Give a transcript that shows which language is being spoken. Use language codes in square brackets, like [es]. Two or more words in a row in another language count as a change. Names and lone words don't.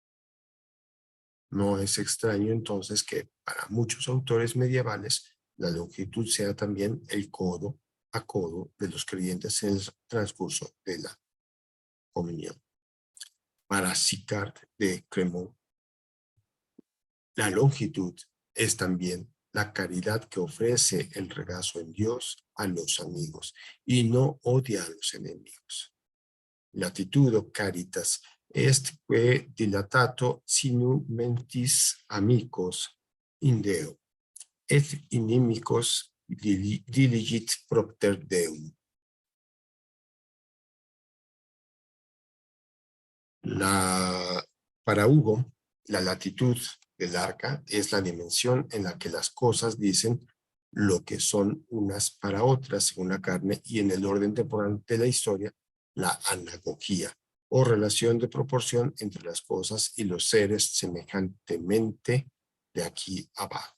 [es] No es extraño entonces que para muchos autores medievales la longitud sea también el codo a codo de los creyentes en el transcurso de la comunión. Para Sicard de Cremont, la longitud es también la caridad que ofrece el regazo en Dios a los amigos y no odia a los enemigos. [la] Latitudo caritas est que dilatato sinu mentis amicos in Deo et inimicos diligit propter Deum. [es] Para Hugo, la latitud del arca es la dimensión en la que las cosas dicen lo que son unas para otras según la carne y en el orden temporal de la historia, la anagogía o relación de proporción entre las cosas y los seres semejantemente de aquí abajo.